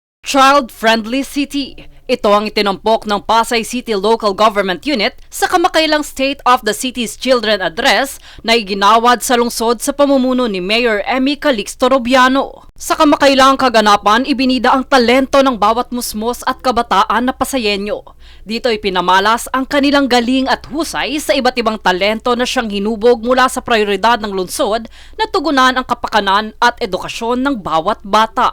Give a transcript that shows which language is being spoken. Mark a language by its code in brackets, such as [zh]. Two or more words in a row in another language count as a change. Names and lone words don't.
[en] Child-friendly city. [tl] Ito ang itinampok ng Pasay City Local Government Unit sa kamakailang [en] State of the City's Children Address [tl] na iginawad sa lungsod sa pamumuno ni Mayor Emmy Calixto Robiano. Sa kamakailang kaganapan, ibinida ang talento ng bawat musmos at kabataan na Pasayenyo. Dito ipinamalas ang kanilang galing at husay sa iba't ibang talento na siyang hinubog mula sa prioridad ng lungsod na tugunan ang kapakanan at edukasyon ng bawat bata.